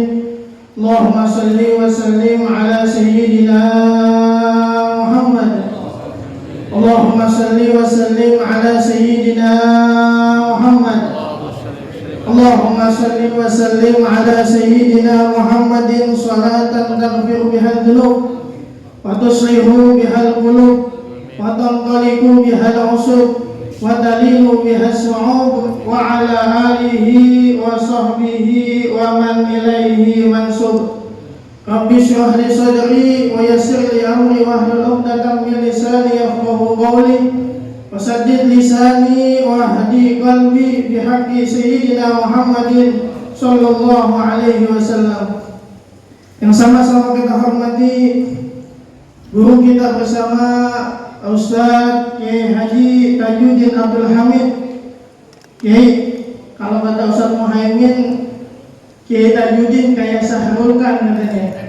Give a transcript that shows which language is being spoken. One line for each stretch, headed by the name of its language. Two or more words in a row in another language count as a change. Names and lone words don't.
Arabic: اللهم صل وسلم على سيدنا محمد. اللهم صل وسلم على سيدنا محمد. اللهم صل وسلم على سيدنا محمد صلاة تغفر بها الذنوب وتصلح بها القلوب وتنقلق بها العصب وتلين بها الصعوب وعلى آله وصحبه ومن إليه منسوب. رب اشرح لي صدري ويسر لي أمري واحلل عقدة من لساني يفقهوا قولي وسدد لساني واهد قلبي بحق سيدنا محمد صلى الله عليه وسلم.
Indonesian: Yang sama-sama kita hormati guru kita bersama Ustaz Kiai Haji Tajuddin Abdul Hamid. Kiai, kalau kata Ustaz Muhaimin, Kiai Tajuddin kayak Sahrul kan katanya.